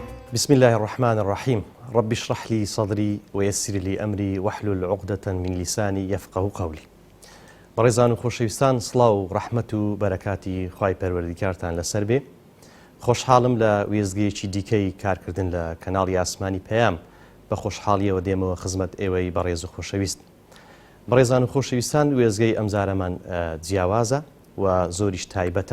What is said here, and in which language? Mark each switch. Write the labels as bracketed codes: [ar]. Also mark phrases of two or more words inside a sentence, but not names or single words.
[ar] بسم الله الرحمن الرحيم رب اشرح لي صدري ويسر لي أمري واحلل عقدة من لساني يفقه قولي. [ckb] بەڕێزان و خۆشەویستان، سڵاو و ڕەحمەت و بەرەکاتی خوای پەروەردیگارتان لەسەر بێ. خۆشحاڵم لە وێزگەیەکی دیکەی کارکردن لە کەناڵی ئاسمانی پەیام بە خۆشحاڵیەوە دێمەوە خزمەت ئێوەی بەڕێز و خۆشەویست. بەڕێزان و خۆشەویستان، وێزگەی ئەمجارەمان جیاوازە و زۆریش تایبەتە.